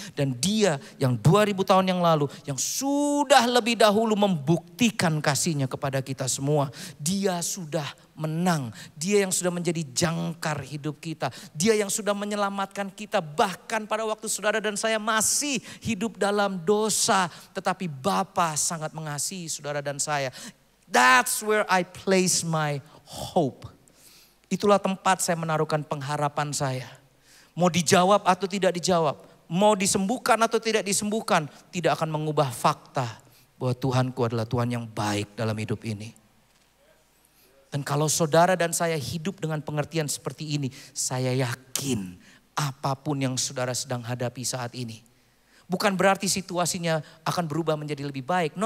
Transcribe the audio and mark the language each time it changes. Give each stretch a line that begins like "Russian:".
Indonesian: Dan dia yang 2000 tahun yang lalu, yang sudah lebih dahulu membuktikan kasihnya kepada kita semua. Dia sudah menang. Dia yang sudah menjadi jangkar hidup kita. Dia yang sudah menyelamatkan kita. Bahkan pada waktu saudara dan saya masih hidup dalam dosa. Tetapi Bapa sangat mengasihi saudara dan saya.
English: That's where I place my hope.
Indonesian: Itulah tempat saya menaruhkan pengharapan saya. Mau dijawab atau tidak dijawab. Mau disembuhkan atau tidak disembuhkan. Tidak akan mengubah fakta bahwa Tuhanku adalah Tuhan yang baik dalam hidup ini. Dan kalau saudara dan saya hidup dengan pengertian seperti ini, saya yakin apapun yang saudara sedang hadapi saat ini, bukan berarti situasinya akan berubah menjadi lebih baik.